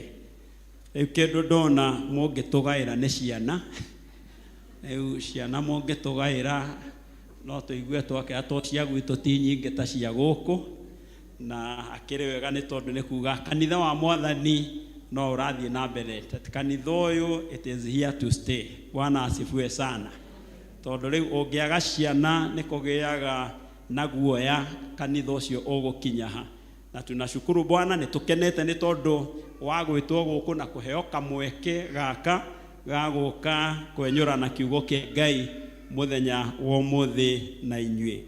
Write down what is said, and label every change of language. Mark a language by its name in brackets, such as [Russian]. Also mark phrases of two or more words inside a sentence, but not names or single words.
[Kikuyu] Rĩu kĩndũ ndona mũngĩtũgaĩra nĩ ciana. Rĩu ciana mũngĩtũgaĩra no tũigue twakĩra cia gwitũ ti nyingĩ ta cia gũkũ, na akĩrĩ wega nĩ tondũ nĩ kuga kanitha wa Mwathani no ũrathiĩ na mbere. Kanitha ũyũ [English] it is here to stay. [Swahili] Bwana asifiwe sana. [Kikuyu] Tondũ rĩu ũngĩaga ciana nĩ kũgĩaga na guoya kanitha ũcio ũgũkinya ha. [Swahili] Na tunashukuru Bwana, [Kikuyu] nĩ tũkenete nĩ tondũ wa gwĩtwo gũkũ na kũheo kamweke gaka ga gũka kwenyũra na kiugo kĩa Ngai mũthenya wa ũmũthĩ na inyuĩ.